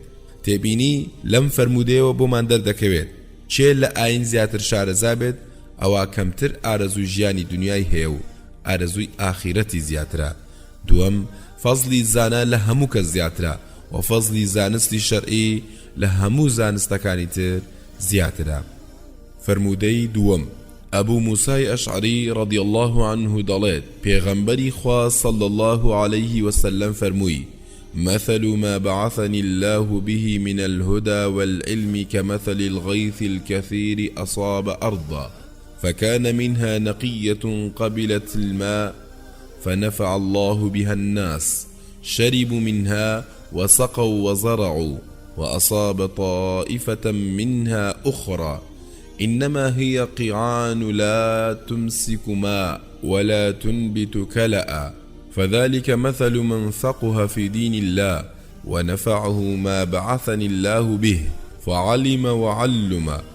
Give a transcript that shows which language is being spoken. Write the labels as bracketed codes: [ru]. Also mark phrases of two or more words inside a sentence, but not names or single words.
[ckb] تێبینی لەم فرموودەیەوە بۆمان دەردەکەوێت چێ لە ئاین زیاتر شارەزا بێت ئەوە کەمتر ئارەزوی ژیانی دنیای هەیە و ئارەزوی ئاخیرەتی زیاترە. دووەم فەزلی زانە لە هەموو کەس زیاترە و فەزلی زانستی شەرعی لە هەموو زانستەکانی تر زیاترە. فرمودەی دووەم ئەبوو موسای ئەشعری [ar] رضی الله عنه [ckb] دەڵێت پێغەمبەری خوا [ar] صلی الله عليه وسلم فەرمووی مثل ما بعثني الله به من الهدى والعلم كمثل الغيث الكثير أصاب أرضا فكان منها نقية قبلت الماء فنفع الله بها الناس شربوا منها وسقوا وزرعوا وأصاب طائفة منها أخرى إنما هي قيعان لا تمسك ماء ولا تنبت كلأ فذلك مثل من فقه في دين الله ونفعه ما بعثني الله به فعلم وعلم